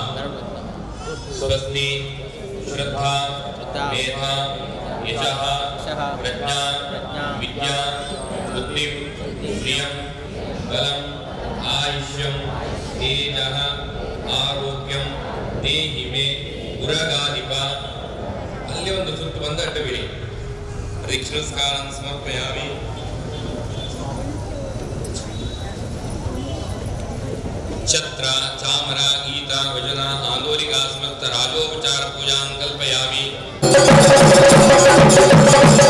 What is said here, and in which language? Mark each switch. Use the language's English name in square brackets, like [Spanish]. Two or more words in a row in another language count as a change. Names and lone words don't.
[Sanskrit] स्वस्ति श्रद्धा मेधा यशः प्रज्ञा विद्या बुद्धि श्रियं बलम् आयुष्यं तेजः आरोग्यं देहि मे उरगाधिप। [Kannada] ಅಲ್ಲಿ ಒಂದು ಸುತ್ತು ಬಂದು ಅಡ್ಡ ಬಿಡಿ. [Sanskrit] ದೀಕ್ಷಾಸ್ಕಾರಂ ಸಮರ್ಪಯಾಮಿ. ಛತ್ರ ಚಾಮರ ಗೀತ ಭಜನ ಆಂದೋಲಿಕಾ ಸಮಸ್ತ ರಾಜೋಪಚಾರ ಪೂಜಾಂ ಕಲ್ಪಯಾಮಿ.